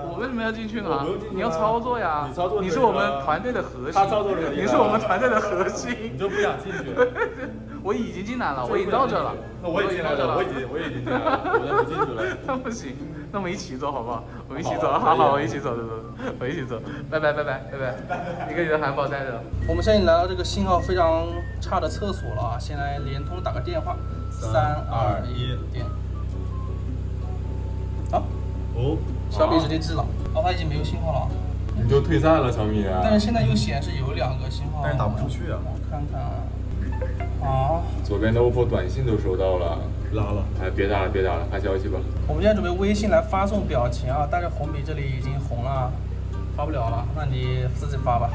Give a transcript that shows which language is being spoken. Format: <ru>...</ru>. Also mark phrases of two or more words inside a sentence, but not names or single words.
<zh>我為什麼要進去呢？你要操作呀。你操作。你是我們團隊的核心。他操作可以。你是我們團隊的核心。你就不想進去？我已經進來了，我已經到這了。那我也進來了，我已經進來了，我就不進去了。那不行，那我們一起走好不好？我們一起走，好好，我一起走，我一起走，拜拜拜拜拜拜。一個你的韓寶帶着。我們現在來到這個信號非常差的廁所了啊，先來聯通打個電話。3、2、1，點。好。5、小米直接记了，哦，它已经没有信号了。你就退赛了，小米。但是现在又显示有2个信号，但是打不出去啊。我看看啊。左边的 OPPO 短信都收到了，拉了。哎，别打了，别打了，发消息吧。我们现在准备微信来发送表情啊，但是红米这里已经红了，发不了了，那你自己发吧。</zh>